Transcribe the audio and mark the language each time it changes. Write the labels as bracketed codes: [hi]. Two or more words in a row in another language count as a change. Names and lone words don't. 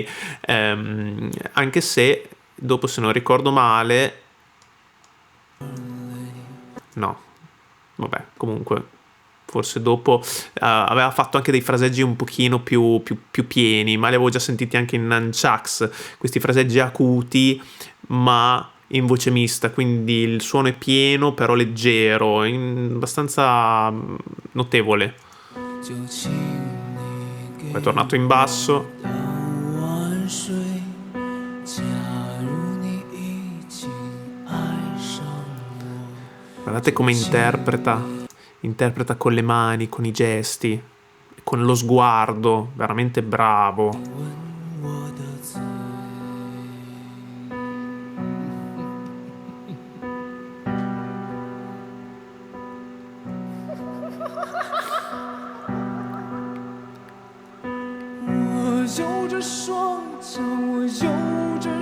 [it] Anche se dopo, se non ricordo male, no, vabbè, comunque forse dopo aveva fatto anche dei fraseggi un pochino più pieni, ma li avevo già sentiti anche in Nunchucks, questi fraseggi acuti ma in voce mista, quindi il suono è pieno però leggero, abbastanza notevole. [zh] 就请你给 [it] Poi è tornato in basso. [zh] 到晚睡。假如你已经爱上我， [it] Guardate come interpreta con le mani, con i gesti, con lo sguardo, veramente bravo. [zh] 吻我的嘴。我有着双脚，我有着